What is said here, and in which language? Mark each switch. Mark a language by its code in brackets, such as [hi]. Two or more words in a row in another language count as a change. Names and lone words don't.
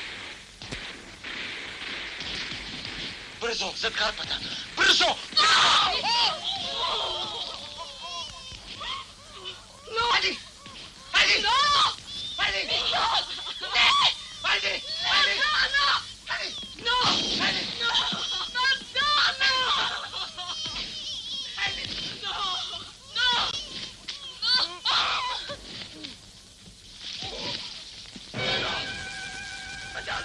[bg] Бързо, зад карпата! Бързо! No! Хайде! Хайде! No! Хайде! No! Не! Хайде! Хайде! No! Хайде! No! Хайде! [en] No! No! No! [bg] Хайде! [en] No! No! [bg] Madonna!